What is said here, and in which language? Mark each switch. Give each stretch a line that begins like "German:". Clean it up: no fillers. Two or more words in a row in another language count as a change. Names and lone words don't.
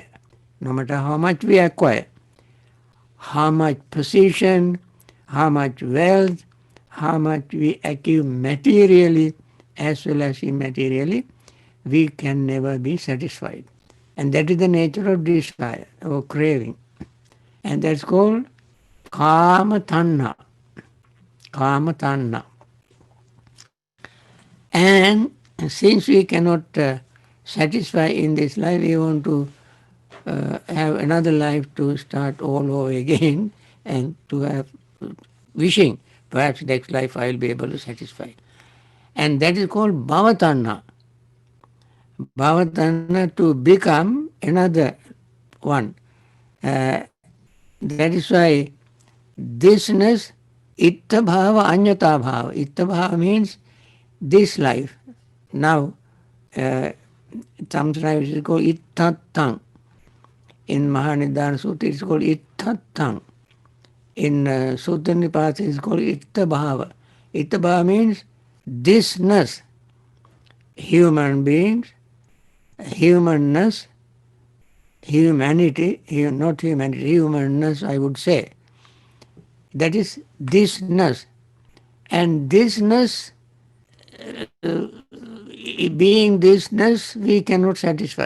English: No matter how much we acquire, how much position, how much wealth, how much we achieve materially as well as immaterially, we can never be satisfied. And that is the nature of desire or craving. And that's called
Pali: kama tanha. Kama tanha.
English: And since we cannot satisfy in this life, we want to have another life to start all over again and to have wishing, perhaps next life I will be able to satisfy. And that is called
Pali: bhavatanha. Bhavatanha,
English: to become another one. That is why thisness,
Pali: itta bhava, anyata bhava. Itta bhava
English: means this life. Now, sometimes it is called ittatang. In Mahanidana Sutta it is called ittatang. In Sutta Nipata it is called
Pali: itta bhava. Itta bhava
English: means thisness. Human beings, humanness, humanity, not humanity, humanness I would say. That is thisness. And thisness being thisness, we cannot satisfy.